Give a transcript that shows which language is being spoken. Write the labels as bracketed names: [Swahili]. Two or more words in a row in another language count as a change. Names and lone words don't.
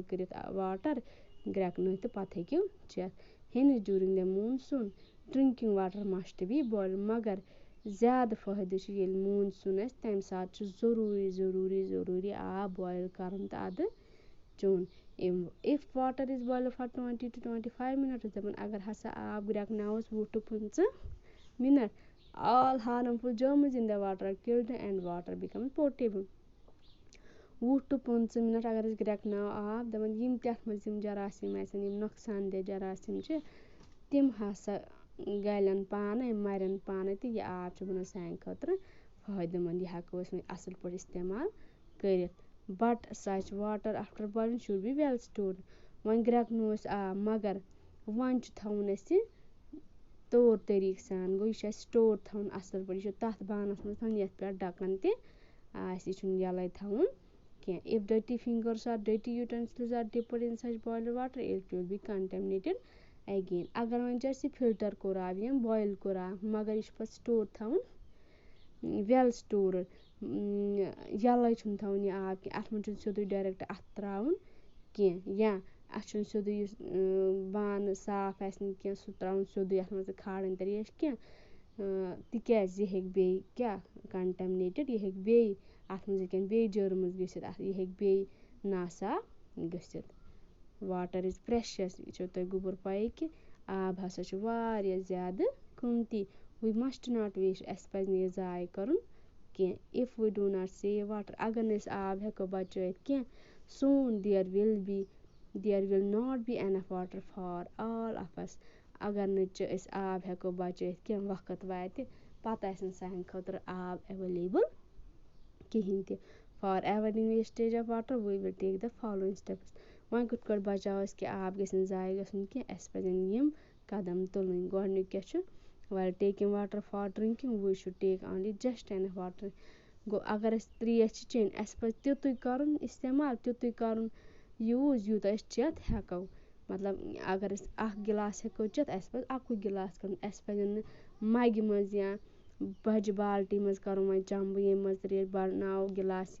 [Kashmiri] کٔرِتھ واٹر گرٛٮ۪کنٲوِتھ تہٕ پَتہٕ ہیٚکِو چٮ۪تھ ہیٚنِس [English] during the monsoon drinking water must be boil [Kashmiri] مگر زیادٕ فٲیدٕ چھُ ییٚلہِ موٗنسوٗن آسہِ تَمہِ ساتہٕ چھُ ضروٗری آب بویِل کَرُن تہٕ اَدٕ چیوٚن [English] if water is boil for 20 to 25 minutes [Kashmiri] دَپان اگر ہسا آب گرٛٮ۪کناووس 20 to 15 مِنٹ [English] all harmful germs in the water are killed and water becomes potable [Kashmiri] 20 to 15 مِنٹ اگر أسۍ گرٛٮ۪کناوو آب دَپان یِم تہِ اَتھ منٛز یِم جراثیٖم آسن یِم نۄقصان دہ جراثیٖم چھِ تِم ہسا گَلن پانَے مَرن پانَے تہٕ یہِ آب چھُ بَنان سانہِ خٲطرٕ فٲیدٕ منٛد یہِ ہٮ۪کو أسۍ وۄنۍ اَصٕل پٲٹھۍ اِستعمال کٔرِتھ [English] but such water after boiling should be well stored [Kashmiri] وۄنۍ گرٛٮ۪کنوو أسۍ آب مگر وۄنۍ چھُ تھاوُن اَسہِ طور طٔریٖقہٕ سان گوٚو یہِ چھُ اَسہِ سٹور تھاوُن اَصٕل پٲٹھۍ یہِ چھُ تَتھ بانَس منٛز تھاوُن یَتھ پٮ۪ٹھ ڈَکَن تہِ آسہِ یہِ چھُنہٕ یَلَے تھاوُن کینٛہہ [English] if dirty fingers or dirty utensils are dipped in such boiled water it will be contaminated again [Kashmiri] اگر وۄنۍ چھِ اَسہِ یہِ فِلٹَر کوٚر آب یا بویِل کوٚر آب مگر یہِ چھُ پَتہٕ سٹور تھاوُن [English] well stored [Kashmiri] یَلَے چھُنہٕ تھاوُن یہِ آب کینٛہہ اَتھ منٛز چھُنہٕ سیوٚدُے ڈایرٮ۪کٹ اَتھٕ ترٛاوُن کینٛہہ یا اَتھ چھُنہٕ سیوٚدُے یُس بانہٕ صاف آسہِ نہٕ کینٛہہ سُہ ترٛاوُن سیوٚدُے اَتھ منٛز تہٕ کھالٕنۍ ترٛیش کینٛہہ تِکیٛازِ یہِ ہیٚکہِ بیٚیہِ کیٛاہ کَنٹَمنیٹِڈ یہِ ہیٚکہِ بیٚیہِ اَتھ منٛز ہیٚکن بیٚیہِ جٔرمٕز گٔژھِتھ یہِ ہیٚکہِ بیٚیہِ ناصاف گٔژھِتھ [English] water is precious [Kashmiri] یہِ چھو تۄہہِ گوٚبُر پَیی کہِ آب ہسا چھُ واریاہ زیادٕ قۭمتی [English] we must not waste [Kashmiri] اَسہِ پَزِ نہٕ یہِ ضایع کَرُن کینٛہہ [English] if we do not save water [Kashmiri] اگر نہٕ أسۍ آب ہٮ۪کو بَچٲیِتھ کینٛہہ [English] soon there will not be enough water for all of us [Kashmiri] اگر نہٕ أسۍ آب ہٮ۪کو بَچٲیِتھ کینٛہہ وقت واتہِ پَتہٕ آسہِ نہٕ سانہِ خٲطرٕ آب ایویلیبٕل کِہیٖنۍ تہِ [English] for avoiding wastage of water we will take the following steps [Kashmiri] وۄنۍ کِتھ کٲٹھۍ بَچاوو أسۍ کہِ آب گژھِ نہٕ ضایع گژھُن کینٛہہ اَسہِ پَزن یِم قدم تُلٕنۍ گۄڈنیُک کیٛاہ چھُ [English] while taking water for drinking we should take only just enough water [Kashmiri] گوٚو اگر اَسہِ ترٛیش چھِ چیٚنۍ اَسہِ پَزِ تیُتُے کَرُن اِستعمال تیُتُے کَرُن یوٗز یوٗتاہ أسۍ چٮ۪تھ ہٮ۪کو مطلب اگر أسۍ اَکھ گِلاس ہٮ۪کو چٮ۪تھ اَسہِ پَزِ اَکُے گِلاس کَرُن اَسہِ پَزن نہٕ مَگہِ منٛز یا بَجہِ بالٹی منٛز کَرُن وۄنۍ چَمبہٕ ییٚمہِ منٛز ترٛیش بَناوو گِلاس